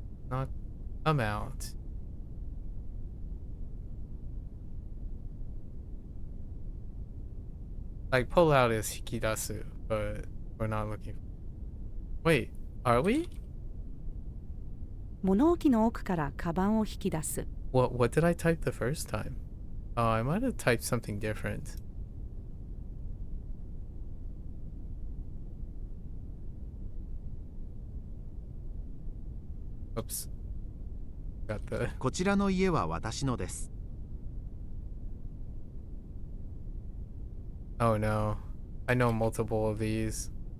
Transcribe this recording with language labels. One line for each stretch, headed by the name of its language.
English: Not come out. Like pull out is hikidasu, but we're not looking. Wait, are we?
Japanese: 物置の奥からカバンを引き出す。
English: What did I type the first time? Oh, I might have typed something different. Oops. Got the
Japanese: こちらの家は私のです。
English: Oh no. I know multiple of these.